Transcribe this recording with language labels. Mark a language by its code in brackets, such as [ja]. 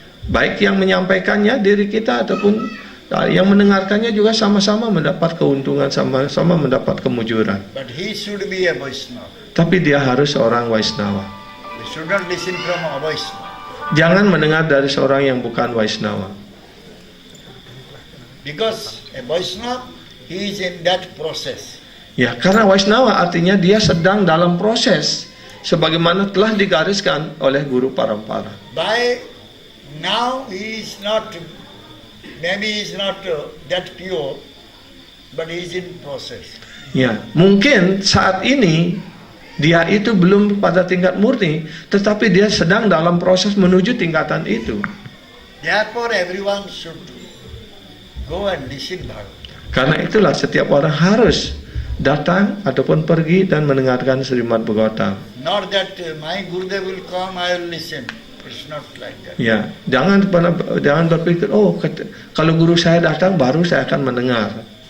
[id] Baik yang menyampaikannya diri kita ataupun yang mendengarkannya juga sama-sama mendapat keuntungan, sama-sama mendapat kemujuran. [en] But he should be a Vaishnava. [id] Tapi dia harus seorang Vaishnava. [en] We should not listen from a Vaishnava. [id] Jangan mendengar dari seorang yang bukan Vaishnava. [en] Because a Vaishnava, he is in that process. [id] Ya, karena Vaishnava artinya dia sedang dalam proses sebagaimana telah digariskan oleh guru parampara. [en] By now he is not, maybe he is not that pure, but he is in process. [id] Ya, mungkin saat ini dia itu belum pada tingkat murni, tetapi dia sedang dalam proses menuju tingkatan itu. [en] Therefore everyone should go and listen Bhagavatam. [id] Karena itulah setiap orang harus datang ataupun pergi dan mendengarkan Srimad Bhagavatam. [en] Not that my Gurudev will come, I will listen. It's not like that. [id] Ya, jangan berpikir, oh kalau guru saya datang baru saya akan mendengar.